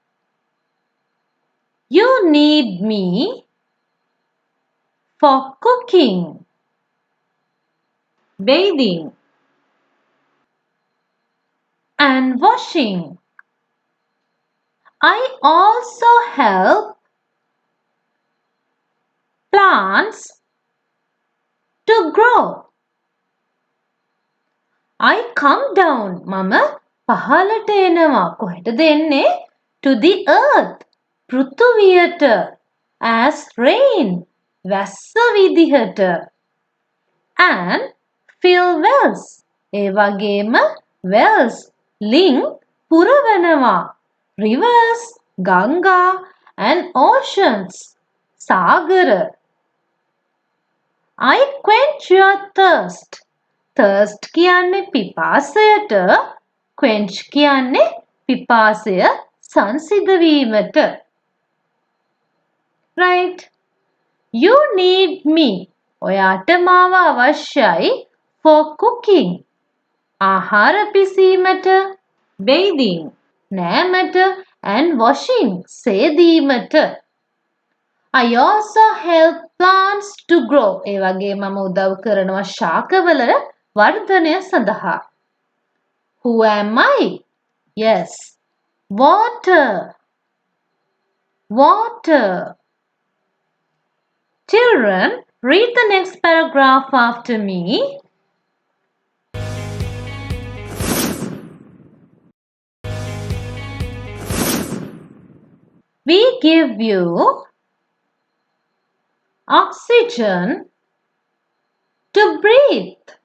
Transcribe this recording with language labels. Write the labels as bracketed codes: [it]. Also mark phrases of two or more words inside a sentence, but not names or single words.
[en] You need me for cooking, bathing, and washing. I also help plants to grow. I come down. [si] මම පහළට එනවා. කොහෙටද එන්නේ? [en] To the earth. පෘථුවියට. As rain. [si] වැස්ස විදිහට. [en] And fill wells. [si] ඒ වගේම wells. ලිං පුරවනවා. [en] Rivers. ගංගා. And oceans. සාගර. I quench your thirst. [si] thirst කියන්නේ පිපාසයට, quench කියන්නේ පිපාසය සංසිඳවීමට. [en] Right? You need me. [si] ඔයාට මාව අවශ්‍යයි [en] for cooking. [si] ආහාර පිසීමට, [en] bathing, නෑමට, and washing, සේදීමට. I also help plants to grow. [si] ඒ වගේ මම උදව් කරනවා ශාකවල වර්ධනය සඳහා. [en] Who am I? Yes. Water. Water. Children, read the next paragraph after me. We give you oxygen to breathe.